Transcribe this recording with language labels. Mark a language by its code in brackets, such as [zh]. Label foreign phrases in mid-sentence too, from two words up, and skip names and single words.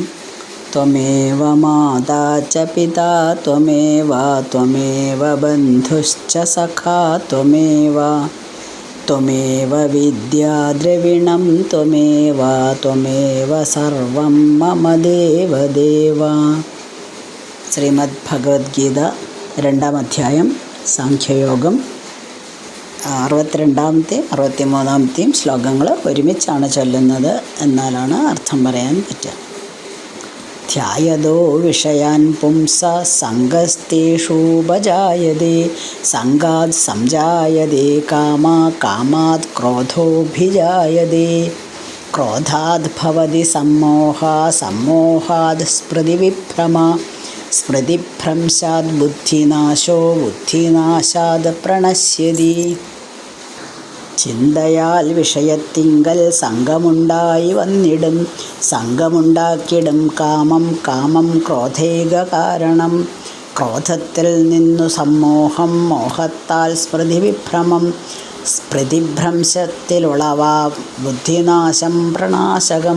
[sa] त्वमेव माता च पिता त्वमेव बन्धुश्च सखा त्वमेव विद्या द्रविणं त्वमेव सर्वं मम देवदेव। [ml] ശ്രീമദ്ഭഗവത്ഗീത 2-ാം അധ്യായം സാഖ്യയോഗം 62-ാമത്തെയും 63-ാമത്തെയും ശ്ലോകങ്ങൾ ഒരുമിച്ചാണ് ചൊല്ലുന്നത്, എന്നാലാണ് അർത്ഥം പറയാൻ പറ്റുക. [sa] ധ്യായതോ വിഷയാൻ പുംസ സംഗസ്തേഷൂപജായതേ സംഗാത് സംജായതേ കാമാത് ക്രോധോഭിജായതേ ക്രോധാത് ഭവതി സമ്മോഹാത് സ്മൃതിഭ്രംശാത് ബുദ്ധിനാശാത് പ്രണശ്യതി. [ml] ചിന്തയാൽ വിഷയത്തിങ്കൽ സംഘമുണ്ടായി വന്നിടും സംഘമുണ്ടാക്കിടും കാമം ക്രോധൈക കാരണം. ക്രോധത്തിൽ നിന്നു സമ്മോഹം, മോഹത്താൽ സ്മൃതിഭ്രംശത്തിലുളവാ ബുദ്ധിനാശം പ്രണാശകം.